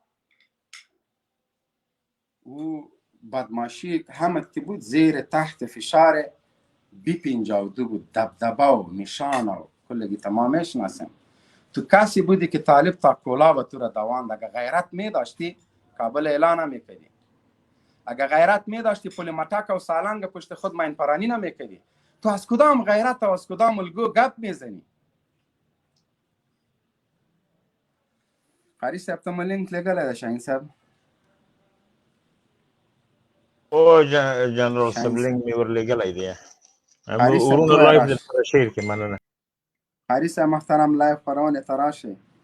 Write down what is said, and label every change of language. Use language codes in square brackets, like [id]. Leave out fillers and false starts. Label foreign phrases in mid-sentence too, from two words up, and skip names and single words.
[fa] او بدماشی همه تی بود زیر تحت فشار B-52 بود، دبدبه و نشان و کلگی تمامش نسیم. تو کسی بودی که طالب تا کولا به تو را دواند. اگه غیرت می داشتی کابل اعلان نمیکردی. اگه غیرت می داشتی پل متک و سالنگ پشت خود ماین پرانی نمیکردی. تو از کدام غیرت و از کدام الگو گپ میزنی؟ [ps] قاری صاحب ته لینک لګلی ده شاهین صاحب. او جنرال سبلینګ مې ورلېږلی دی. قاری صاحب ورونه دوه لایف راشه. درته شیر کې مننه. قاری صاحب محترم لایف خپرونې ته راشئ.